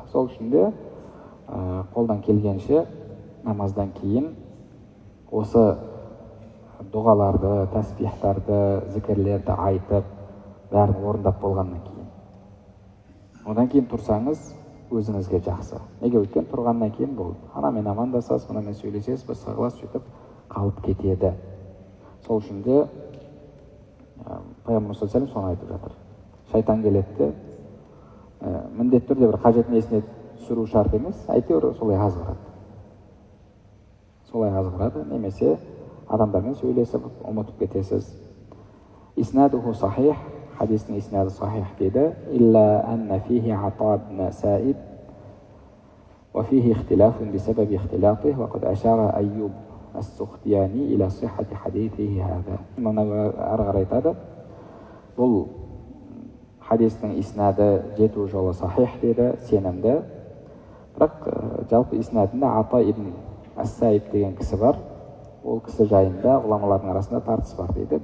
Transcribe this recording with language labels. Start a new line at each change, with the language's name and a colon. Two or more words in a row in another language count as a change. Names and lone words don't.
Kazakh: Сол үшін де қолдан келгенше намаздан кейін осы дұғаларды, тәсбихтарды, зікірлерді айтып, бәрін орындап болғаннан кейін. Одан кейін тұрсаңыз, өзіңізге жақсы. Неге? Өйткені тұрғаннан кейін бұл анамен амандасасыз, мынамен сөйлесесіз, басқа қыласыз, сөйтіп қалып кетеді. Сол үшін де Пайғамбар
Arabic: صلى الله عليه وسلم
Kazakh: соны айтып жатыр. Шайтан келеді де, міндетті түрде бір қажетін есіне түсіру шарт емес, әйтеуір солай азғырады, немесе адамдармен сөйлесіп ұмытып кетесіз.
Arabic: إسناده صحيح,
Kazakh: хадистің иснады сахих дейді.
Arabic: إلا أن فيه عطاء بن السائب وفيه اختلاف بسبب اختلاطه وقد أشار أيوب السختياني إلى صحة حديثه هذا.
Kazakh: Имам Науави ары қарай айтады, бұл хадистің иснады жету жолы сахих дейді, сенімді. Бірақ жалпы иснадында Ата ибн ас-Саиб деген кісі бар. Ол кісі жайында ғұламалардың арасында тартыс бар дейді.